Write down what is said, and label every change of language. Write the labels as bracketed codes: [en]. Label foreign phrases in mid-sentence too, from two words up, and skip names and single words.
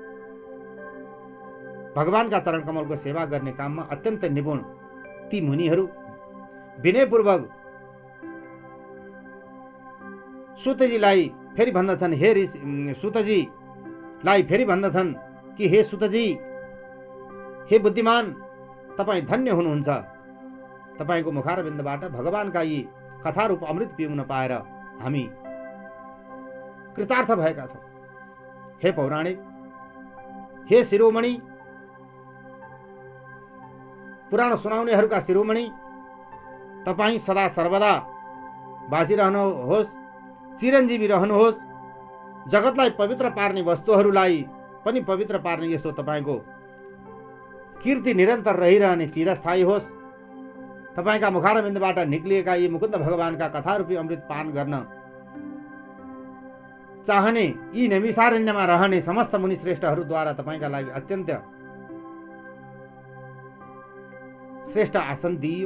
[ne] भगवानका चरण कमलको सेवा गर्ने काममा अत्यन्त निपुण ती मुनिहरू विनयपूर्वक सुतजीलाई फेरि भन्दछन्, हे सुतजीलाई फेरि भन्दछन् कि हे सुतजी, हे बुद्धिमान, तपाईँ धन्य हुनुहुन्छ। तपाईँको मुखारविन्दबाट भगवानका यी कथारूप अमृत पिउन पाएर हामी कृतार्थ भएका छौँ। हे पौराणिक, हे शिरोमणि, पुराण सुनाउनेहरूका शिरोमणि, तपाईँ सदा सर्वदा बाँचिरहनुहोस्, चिरञ्जीवी रहनुहोस्। जगतलाई पवित्र पार्ने वस्तुहरूलाई पनि पवित्र पार्ने यस्तो तपाईँको कीर्ति निरन्तर रहिरहने चिरस्थायी होस्। तपाईँका मुखारविन्दबाट निक्लिएका यी मुकुन्द भगवानका कथारूपी अमृत पान गर्न चाहने यी नैमिषारण्यमा रहने समस्त मुनिश्रेष्ठहरूद्वारा तपाईँका लागि अत्यन्त श्रेष्ठ आसन दिइयो।